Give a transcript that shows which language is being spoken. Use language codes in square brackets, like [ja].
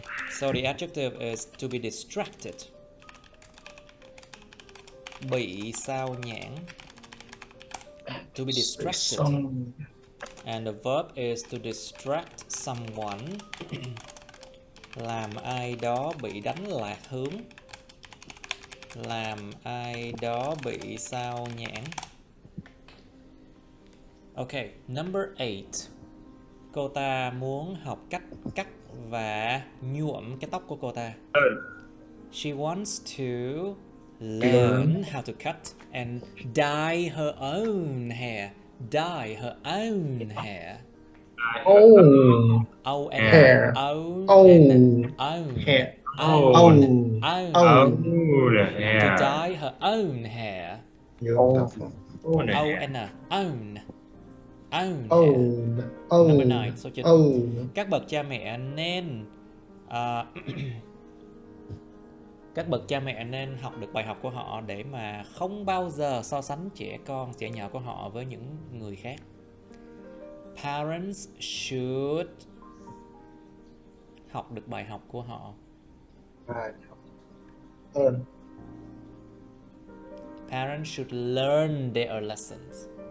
[en] So the adjective is to be distracted. [vi] Bị sao nhãng. To be distracted. [en] And the verb is to distract someone. [vi] Làm ai đó bị đánh lạc hướng. Làm ai đó bị sao nhãng. Okay, number 8. Cô ta muốn học cách cắt và nhuộm cái tóc của cô ta. [en] She wants to learn how to cut and dye her own hair. Dye her own hair. Own. O-N. Hair. Own. Own. Hair. Own. Own. To dye her own hair. O-N. Own. Own hair. Number 9. Số 9. [vi] Các bậc cha mẹ nên các bậc cha mẹ nên học được bài học của họ để mà không bao giờ so sánh trẻ nhỏ của họ với những người khác. [en] Parents should [vi] học được bài học của họ. [en] Parents should learn their lessons.